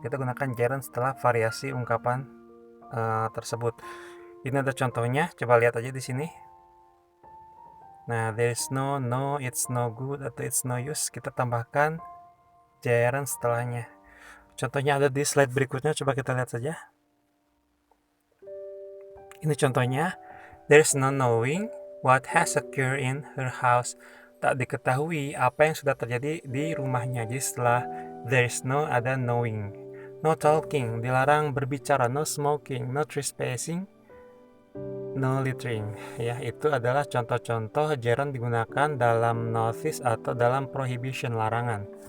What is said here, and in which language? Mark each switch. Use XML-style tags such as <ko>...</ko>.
<id>Kita gunakan gerund setelah variasi ungkapan tersebut. Ini ada contohnya, coba lihat aja di sini. Nah,</id> <en>there is no, no, it's no good,</en> <id>atau</id> <en>it's no use,</en> <id>kita tambahkan gerund setelahnya. Contohnya ada di slide berikutnya, coba kita lihat saja. Ini contohnya,</id> <en>there's no knowing what has occurred in her house.</en> <id>Tak diketahui apa yang sudah terjadi di rumahnya. Jadi setelah</id> <en>there's no</en> <id>ada knowing.</id> <en>No talking,</en> <id>dilarang berbicara.</id> <en>No smoking, no trespassing, no littering.</en> <id>Ya, itu adalah contoh-contoh gerund digunakan dalam notice atau dalam prohibition, larangan.</id>